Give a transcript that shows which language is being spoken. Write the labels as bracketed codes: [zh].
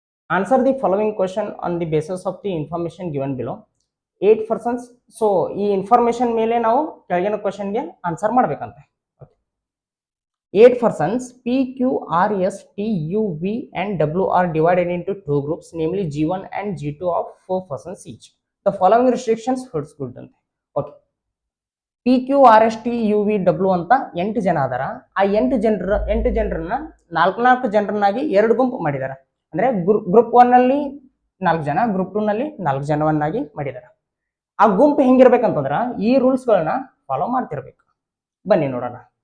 [en] Answer the following question on the basis of the information given below. 8 persons. [kn] So ಈ information ಮೇಲೆ ನಾವು ಕೆಳಗಿನ ಕ್ವಶನ್ಗೆ answer ಮಾಡ್ಬೇಕಂತೆ. [en] 8 persons P, Q, R, S, T, U, V and W are divided into 2 groups, namely G1 and G2 of 4 persons each. The following restrictions holds good [kn] ante. [en] Okay. [kn] P Q R S T U V W ಅಂತ 8 ಜನ ಅದಾರ. ಆ 8 ಜನರನ್ನ 4 ಜನರನ್ನಾಗಿ 2 ಗುಂಪು ಮಾಡಿದಾರ. ಅಂದ್ರೆ group 1 ನಲ್ಲಿ 4 ಜನ, ಗ್ರೂಪ್ 2 ನಲ್ಲಿ 4 ಜನವನ್ನಾಗಿ ಮಾಡಿದಾರ. ಆ ಗುಂಪು ಹೆಂಗಿರ್ಬೇಕಂತಂದ್ರ ಈ ರೂಲ್ಸ್ ಗಳನ್ನ ಫಾಲೋ ಮಾಡ್ತಿರ್ಬೇಕು. ಬನ್ನಿ ನೋಡೋಣ.